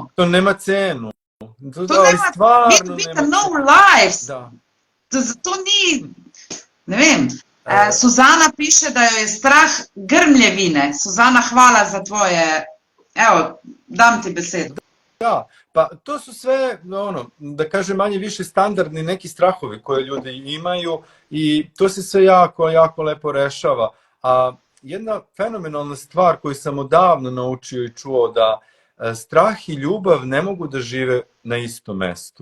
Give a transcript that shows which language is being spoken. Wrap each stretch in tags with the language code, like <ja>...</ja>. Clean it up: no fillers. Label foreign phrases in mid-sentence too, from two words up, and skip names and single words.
<sr>To nema cenu. To nema, vi dobite nov life.</sr> <sl>To ni, ne vem. Suzana piše, da jo je strah grmljevine. Suzana, hvala za tvoje, evo, dam ti besedo.</sl> <sr>Da, pa to su sve, da kažem, manje više standardni neki strahovi koje ljudi imaju i to se sve jako lepo rešava. A jedna fenomenalna stvar koju sam odavno naučio i čuo, da strah i ljubav ne mogu da žive na istom mestu.</sr>